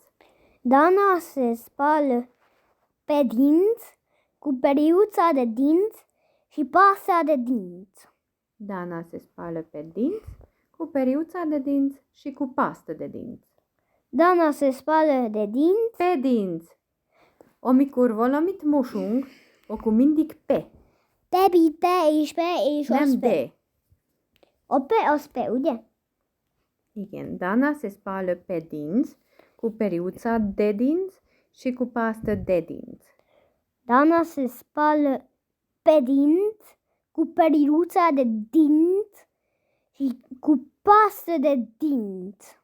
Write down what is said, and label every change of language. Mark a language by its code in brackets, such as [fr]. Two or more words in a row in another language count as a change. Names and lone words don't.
[ro] Dana se spală pe dinți cu periuța de dinți și pasta de dinți. Dana se spală pe dinți cu periuța de dinți și cu pastă de dinți. Dana se spală de dinți Pe dinți. [hu] Amikor valamit mosunk, akkor mindig pe. Nem de. [ro] O pe, uite. Igen, Dana se spală pe dinți cu periuța de dinți și cu pastă de dinți. Dana se spală pe dinți cu periuța de dinți și cu pastă de dinți.